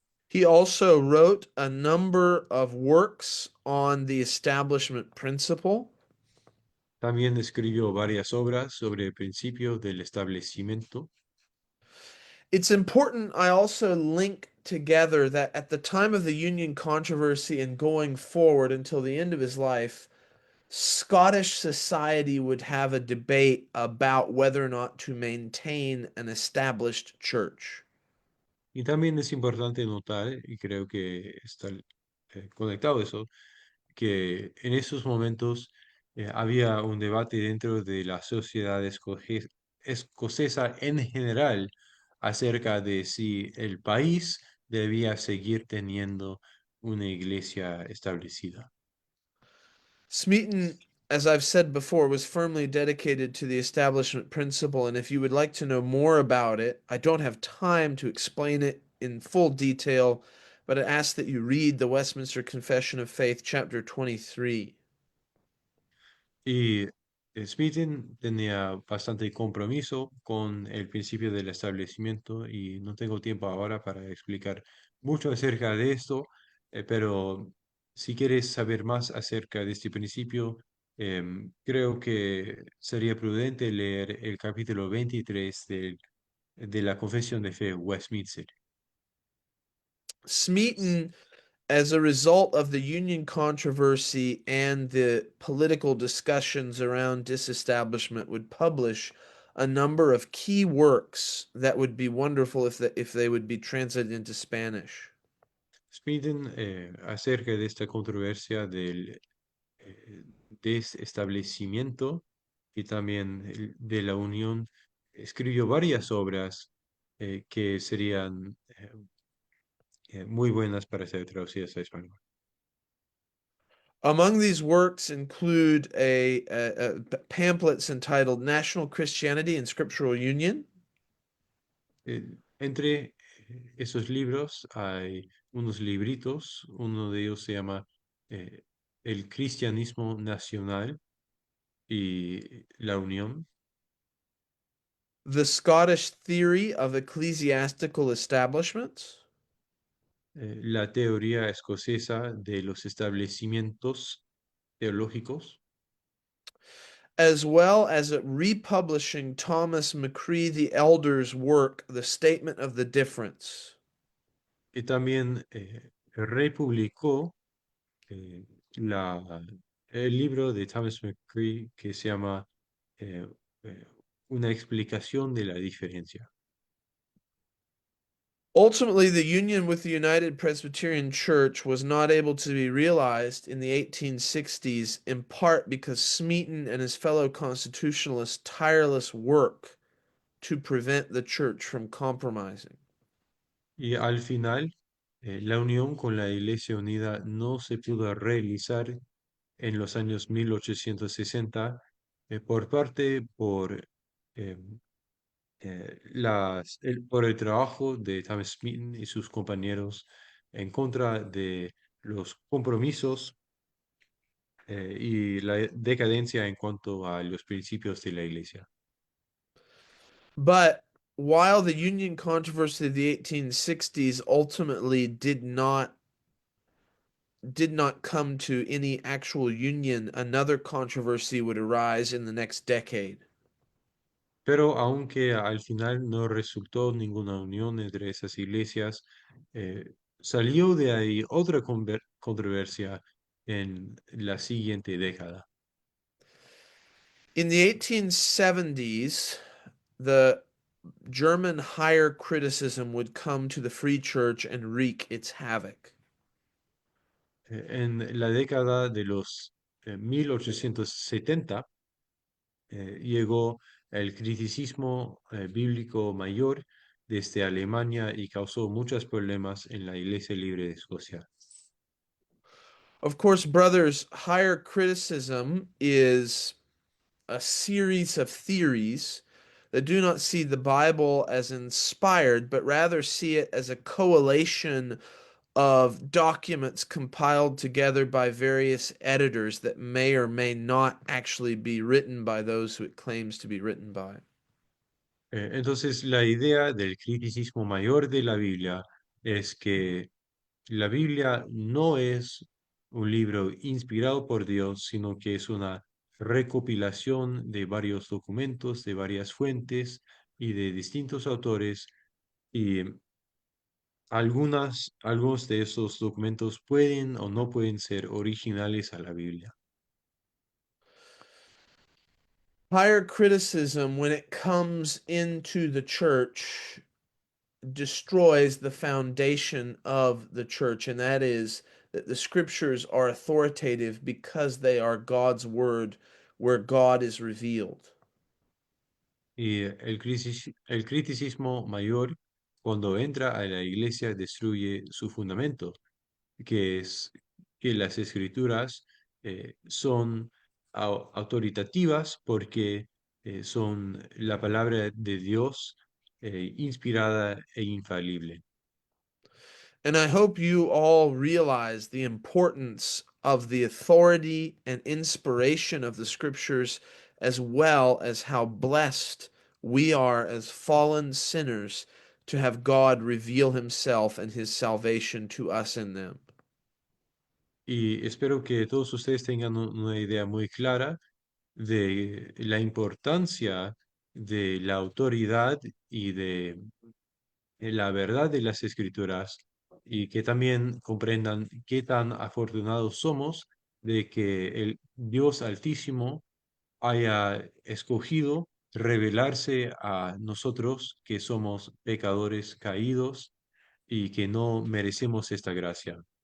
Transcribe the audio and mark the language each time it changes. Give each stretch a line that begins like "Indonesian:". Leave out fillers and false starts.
English: He also wrote a number of works on the establishment principle.
Spanish: También escribió varias obras sobre el principio del establecimiento.
English: It's important I also link together that at the time of the Union controversy and going forward until the end of his life, Scottish society would have a debate about whether or not to maintain an established church.
Spanish: Y también es importante notar, y creo que está conectado eso, que en esos momentos había un debate dentro de la sociedad escocesa en general acerca de si el país debía seguir teniendo una iglesia establecida.
English: Smeaton, as I've said before, was firmly dedicated to the establishment principle, and if you would like to know more about it, I don't have time to explain it in full detail, but I ask that you read the Westminster Confession of Faith, chapter 23.
Spanish: Y Smithin tenía bastante compromiso con el principio del establecimiento y no tengo tiempo ahora para explicar mucho acerca de esto, pero si quieres saber más acerca de este principio, creo que sería prudente leer el capítulo 23 de la Confesión de Fe Westminster.
English: Smeaton, as a result of the Union controversy and the political discussions around disestablishment, would publish a number of key works that would be wonderful if they would be translated into Spanish.
Spanish: Smith, acerca de esta controversia del desestablecimiento y también de la Unión, escribió varias obras que serían muy buenas para ser traducidas a español.
English: Among these works include pamphlets entitled National Christianity and Scriptural Union,
Spanish: Entre esos libros hay unos libritos, uno de ellos se llama eh, El Cristianismo Nacional y la Unión,
English: The Scottish Theory of Ecclesiastical Establishments,
Spanish: la teoría escocesa de los establecimientos teológicos,
English: as well as republishing Thomas McCree the Elder's work, The Statement of the Difference.
Spanish: y también republicó eh, la, el libro de Thomas McCree que se llama eh, eh, Una explicación de la diferencia.
English: Ultimately, the union with the United Presbyterian Church was not able to be realized in the 1860s, in part because Smeaton and his fellow constitutionalists' tireless work to prevent the church from compromising.
Spanish: Y al final, la unión con la Iglesia Unida no se pudo realizar en los años 1860 por eh, por el trabajo de Thomas Smith y sus compañeros en contra de los compromisos y la decadencia en cuanto a los principios de la Iglesia.
English: But while the union controversy of the 1860s ultimately did not come to any actual union, another controversy would arise in the next decade.
Spanish: Pero aunque al final no resultó ninguna unión entre esas iglesias, salió de ahí otra controversia en la siguiente década.
English: In the 1870s, the German higher criticism would come to the Free Church and wreak its havoc.
Spanish: En la década de los 1870 llegó el criticismo bíblico mayor desde Alemania y causó muchos problemas en la Iglesia Libre de Escocia.
English: Of course, brothers, higher criticism is a series of theories that do not see the Bible as inspired, but rather see it as a coalition of documents compiled together by various editors that may or may not actually be written by those who it claims to be written by.
Spanish: Entonces, la idea del criticismo mayor de la Biblia es que la Biblia no es un libro inspirado por Dios, sino que es una recopilación de varios documentos, de varias fuentes y de distintos autores, y algunos de esos documentos pueden o no pueden ser originales a la Biblia.
English: Higher criticism, when it comes into the church, destroys the foundation of the church, and that is that the scriptures are authoritative because they are God's word, where God is revealed.
Spanish: Y el criticismo mayor, cuando entra a la iglesia, destruye su fundamento, que es que las escrituras son autoritativas porque son la palabra de Dios inspirada e infalible.
English: And I hope you all realize the importance of the authority and inspiration of the scriptures, as well as how blessed we are as fallen sinners to have God reveal himself and his salvation to us in them.
Spanish: Y espero que todos ustedes tengan una idea muy clara de la importancia de la autoridad y de la verdad de las escrituras y que también comprendan qué tan afortunados somos de que el Dios Altísimo haya escogido revelarse a nosotros que somos pecadores caídos y que no merecemos esta gracia.